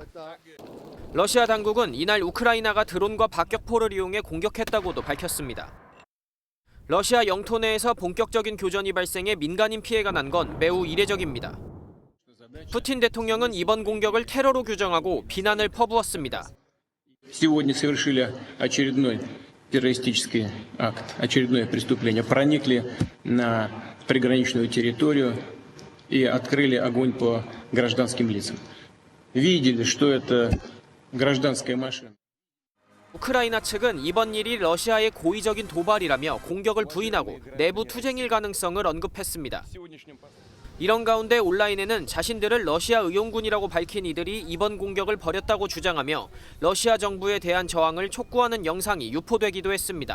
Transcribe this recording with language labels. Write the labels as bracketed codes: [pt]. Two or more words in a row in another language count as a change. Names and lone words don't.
[ko] 러시아 당국은 이날 우크라이나가 드론과 박격포를 이용해 공격했다고도 밝혔습니다. 러시아 영토 내에서 본격적인 교전이 발생해 민간인 피해가 난 건 매우 이례적입니다. 푸틴 대통령은 이번 공격을 테러로 규정하고 비난을 퍼부었습니다. [ru] террористический акт, очередное преступление, проникли на приграничную территорию и открыли огонь по гражданским лицам. Видели, что это гражданская машина. [ko] 우크라이나 측은 이번 일이 러시아의 고의적인 도발이라며 공격을 부인하고 내부 투쟁일 가능성을 언급했습니다. 이런 가운데 온라인에는 자신들을 러시아 의용군이라고 밝힌 이들이 이번 공격을 벌였다고 주장하며 러시아 정부에 대한 저항을 촉구하는 영상이 유포되기도 했습니다.